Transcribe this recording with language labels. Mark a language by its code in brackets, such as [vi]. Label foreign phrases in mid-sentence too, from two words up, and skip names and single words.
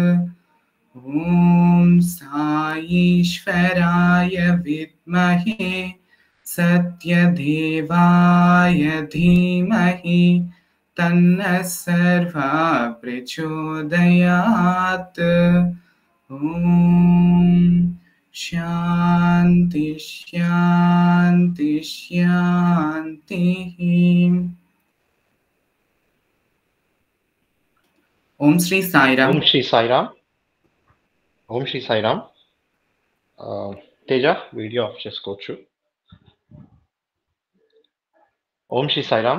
[sa] ॐ साईश्वराय विद्महे सत्यदेवाय धीमहि तन्नः सर्वः प्रचोदयात्। ॐ शान्ति शान्ति शान्तिः। [te] ఓం శ్రీ సాయిరామ్. ఓం శ్రీ సాయిరామ్. ఓం శ్రీ సాయిరామ్. తేజ వీడియో ఆఫ్ చేసుకోవచ్చు. ఓం శ్రీ సాయిరామ్.